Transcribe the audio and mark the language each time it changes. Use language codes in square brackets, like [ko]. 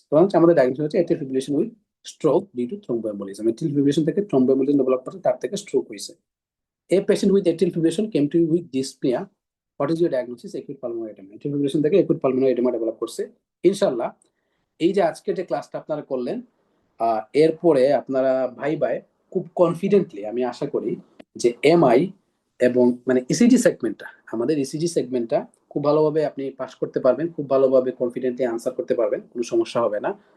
[bn] তো হচ্ছে আমাদের ডায়াগনোসিস হচ্ছে [en] atrial fibrillation with stroke due to thromboembolism. [bn] atrial fibrillation থেকে thromboembolism ডেভেলপ করে, তার থেকে স্ট্রোক হয়েছে। [en] A patient with atrial fibrillation came to you with dyspnea. What is your diagnosis? Acute pulmonary edema. [bn] atrial fibrillation থেকে acute pulmonary edema develop করছে। ইনশাআল্লাহ এই যে আজকে যে ক্লাসটা আপনারা করলেন, এরপরে আপনারা ভাই খুব কনফিডেন্টলি আমি আশা করি যে এমআই এবং মানে ইসিজি সেগমেন্টটা, আমাদের ইসিজি সেগমেন্টটা খুব ভালোভাবে আপনি পাস করতে পারবেন, খুব ভালোভাবে কনফিডেন্টলি আনসার করতে পারবেন, কোনো সমস্যা হবে না।